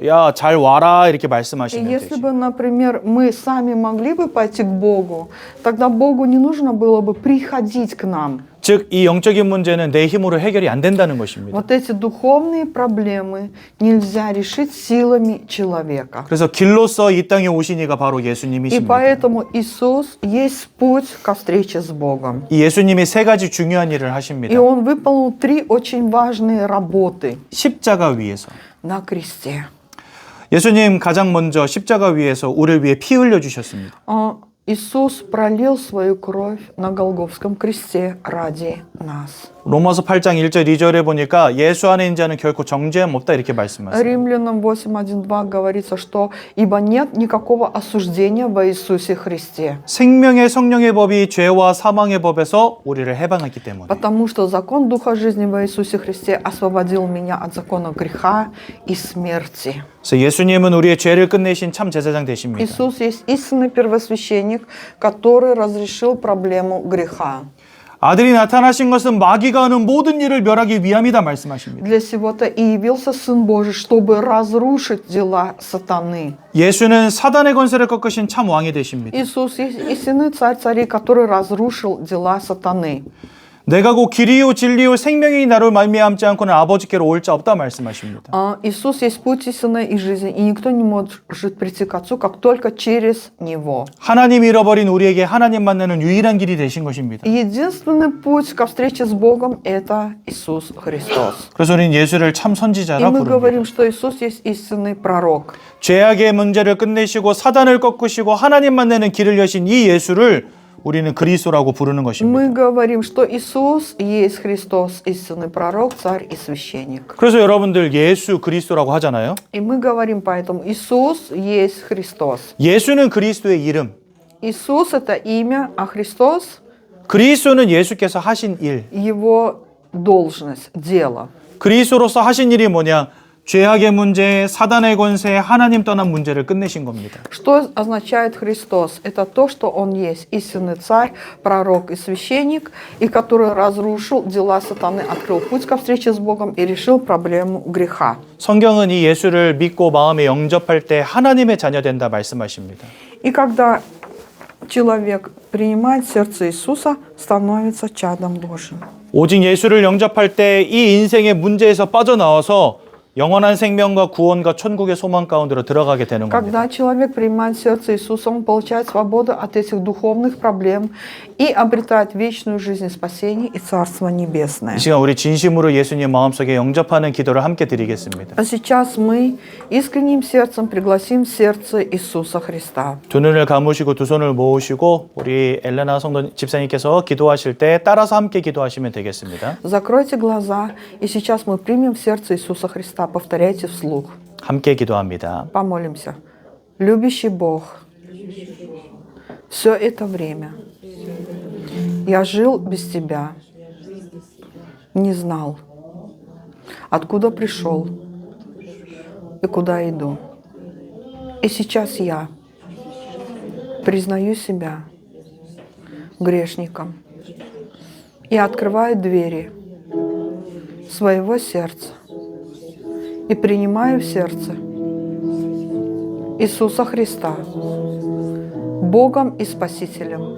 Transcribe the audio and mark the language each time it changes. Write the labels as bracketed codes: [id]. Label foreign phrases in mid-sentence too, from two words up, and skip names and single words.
[ko] 야, 잘 와라 이렇게 [ru] И [ko] 말씀하시면 [ru] если [ko] 되지. [ru] бы, например, мы сами могли бы пойти к Богу, тогда Богу не нужно было бы приходить к нам. [ko] 즉, 이 영적인 문제는 내 힘으로 해결이 안 된다는 것입니다. [ru] Вот эти духовные проблемы нельзя решить силами человека. [ko] 그래서 길로서 이 땅에 오신 이가 바로 [ru] И [ko] 예수님이십니다. [ru] поэтому Иисус есть путь ко встрече с Богом. [ko] 이 예수님이 세 가지 중요한 일을 [ru] И [ko] 하십니다. [ru] Он выполнил 3 очень важные работы [ko] 십자가 위에서. [ru] на кресте. [ko] 예수님 가장 먼저 십자가 위에서 우리를 위해 피 흘려 주셨습니다. [ru] Иисус пролил свою кровь на Голгофском кресте ради нас. [ko] 로마서 8장 1절 2절에 보니까 예수 안에 있는 자는 결코 정죄함 없다 이렇게 말씀하세요. [ru] Римлянам 8:1-2 говорится, что «Ибо нет никакого осуждения во Иисусе Христе, [ko] 생명의 성령의 법이 죄와 사망의 법에서 우리를 해방했기 때문에. [ru] потому что закон Духа жизни во Иисусе Христе освободил меня от закона греха и смерти». [ko] 그래서 예수님은 우리의 죄를 끝내신 참 제사장 되십니다. [ru] Иисус есть истинный первосвященник, который разрешил проблему греха. [ko] 아들이 나타나신 것은 마귀가 하는 모든 일을 멸하기 위함이다 말씀하십니다. [ru] Для сего-то и явился Сын Божий, чтобы разрушить дела сатаны. [ko] 예수는 사단의 권세를 꺾으신 참 왕이 되십니다. [ru] Иисус есть истинный царь царей, который разрушил дела сатаны. [ko] 내가 곧 길이요 진리요 생명이 나를 말미암지 않고는 아버지께로 올 자 없다 말씀하십니다. [ru] Иисус есть путь истины и жизни, и никто не может прийти к Отцу, как только через Него. [ko] 하나님 잃어버린 우리에게 하나님 만나는 유일한 길이 되신 것입니다. [ru] Единственный путь ко встрече с Богом – это Иисус Христос. [ko] 그래서 우리는 예수를 참 [ru] И [ko] 선지자라 [ru] мы [ko] 부릅니다. [ru] говорим, что Иисус есть истинный пророк. [ko] 죄악의 문제를 끝내시고 사단을 꺾으시고 하나님 만나는 길을 여신 이 예수를 우리는 그리스도라고 부르는 것입니다. [ru] Мы говорим, что Иисус есть Христос, истинный пророк, царь и священник. [ko] 그래서 여러분들 예수 그리스도라고 하잖아요. [ru] И мы говорим поэтому, Иисус есть Христос. [ko] 예수는 그리스도의 이름. [ru] Иисус – это имя, а Христос [ko] 그리스도는 예수께서 하신 일. – [ru] Его должность, дело. [ko] 그리스도로서 하신 일이 뭐냐? 죄악의 문제, 사단의 권세, 하나님 떠난 문제를 끝내신 겁니다. [ru] Что означает Христос? Это то, что Он есть истинный царь, пророк и священник, и который разрушил дела сатаны, открыл путь ко встрече с Богом и решил проблему греха. [ko] 성경은 이 예수를 믿고 마음에 영접할 때 하나님의 자녀 된다 말씀하십니다. [ru] И когда человек принимает сердце Иисуса, становится чадом Божьим. [ko] 오직 예수를 영접할 때 이 인생의 문제에서 빠져나와서 영원한 생명과 구원과 천국의 소망 가운데로 들어가게 되는 겁니다. [ru] Когда человек принимает сердце Иисуса, он получает свободу от этих духовных проблем и обретает вечную жизнь спасения и Царство Небесное. [ko] 이 시간 우리 진심으로 예수님 마음속에 영접하는 기도를 함께 드리겠습니다. [ru] А сейчас мы искренним сердцем пригласим в сердце Иисуса Христа. [ko] 두 눈을 감으시고 두 손을 모으시고 우리 엘레나 성도 집사님께서 기도하실 때 따라서 함께 기도하시면 되겠습니다. [ru] Закройте глаза, и сейчас мы примем в сердце Иисуса Христа. Повторяйте вслух. [ko] 함께 기도합니다. [ru] Помолимся. Любящий Бог, все это время я жил без Тебя, не знал, откуда пришел и куда иду. И сейчас я признаю себя грешником и открываю двери своего сердца и принимаю в сердце Иисуса Христа, Богом и Спасителем.